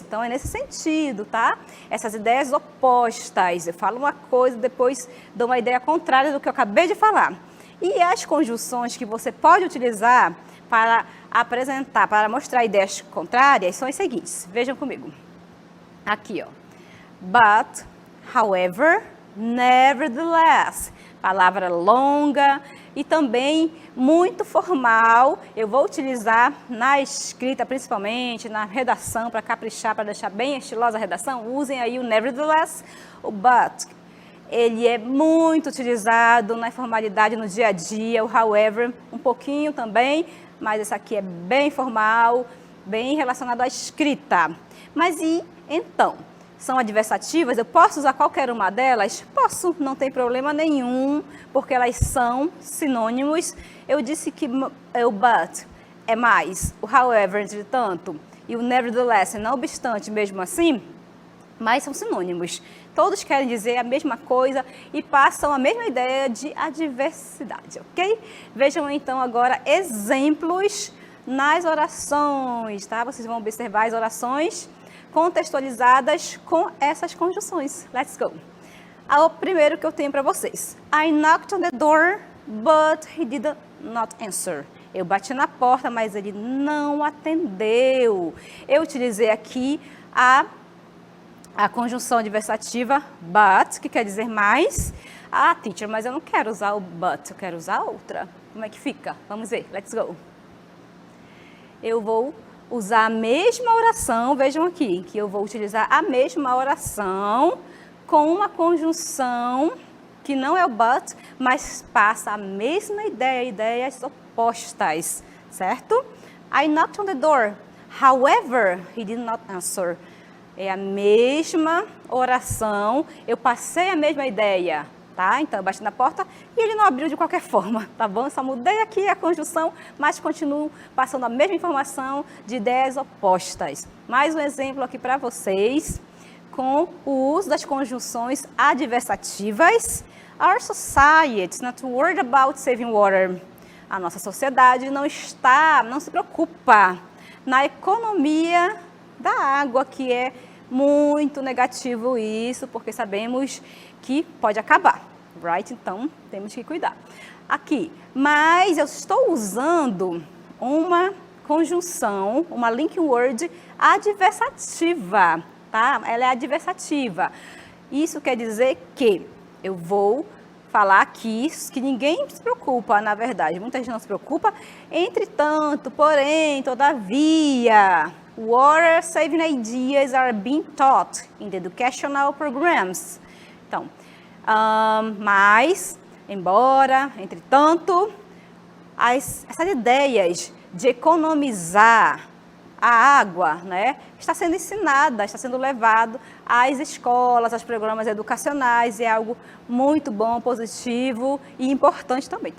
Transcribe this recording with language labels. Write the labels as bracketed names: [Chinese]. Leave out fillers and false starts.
[Portuguese] Então, é nesse sentido, tá? Essas ideias opostas. Eu falo uma coisa, depois dou uma ideia contrária do que eu acabei de falar. E as conjunções que você pode utilizar para apresentar, para mostrar ideias contrárias, são as seguintes. Vejam comigo. Aqui, ó. [English] But, however, nevertheless. [Portuguese] Palavra longa e também muito formal. Eu vou utilizar na escrita, principalmente na redação, para caprichar, para deixar bem estilosa a redação. Usem aí o nevertheless, o but. Ele é muito utilizado na informalidade no dia a dia, o however, um pouquinho também, mas esse aqui é bem formal, bem relacionado à escrita. Mas e então? São adversativas, eu posso usar qualquer uma delas? Posso, não tem problema nenhum, porque elas são sinônimos. Eu disse que o but é mais, o however, entretanto, e o nevertheless, não obstante, mesmo assim, mas são sinônimos. Todos querem dizer a mesma coisa e passam a mesma ideia de adversidade, ok? Vejam então agora exemplos nas orações, tá? Vocês vão observar as orações contextualizadas com essas conjunções. [English] Let's go! [Portuguese] O primeiro que eu tenho para vocês. [English] I knocked on the door, but he did not answer. [Portuguese] Eu bati na porta, mas ele não atendeu. Eu utilizei aqui a conjunção adversativa but, que quer dizer mais. Ah, teacher, mas eu não quero usar o but, eu quero usar outra. Como é que fica? Vamos ver, [English] let's go. [Portuguese] Eu vou usar a mesma oração, vejam aqui, que eu vou utilizar a mesma oração com uma conjunção que não é o but, mas passa a mesma ideia, ideias opostas, certo? [English] I knocked on the door, however, he did not answer. [Portuguese] É a mesma oração, eu passei a mesma ideia, tá? Então, eu bati na porta e ele não abriu de qualquer forma, tá bom? Só mudei aqui a conjunção, mas continuo passando a mesma informação de ideias opostas. Mais um exemplo aqui para vocês, com o uso das conjunções adversativas. [English] Our society is not worried about saving water. [Portuguese] A nossa sociedade não se preocupa na economia da água, que é muito negativo isso, porque sabemos que pode acabar, right? Então, temos que cuidar. Aqui, mas eu estou usando uma conjunção, uma linking word adversativa, tá? Ela é adversativa. Isso quer dizer que eu vou falar aqui que ninguém se preocupa, na verdade, muita gente não se preocupa. Entretanto, porém, todavia, [English] water saving ideas are being taught in the educational programs. [Portuguese] Então, mas, embora, entretanto, essas ideias de economizar a água, né, está sendo ensinada, está sendo levado às escolas, aos programas educacionais, e é algo muito bom, positivo e importante também.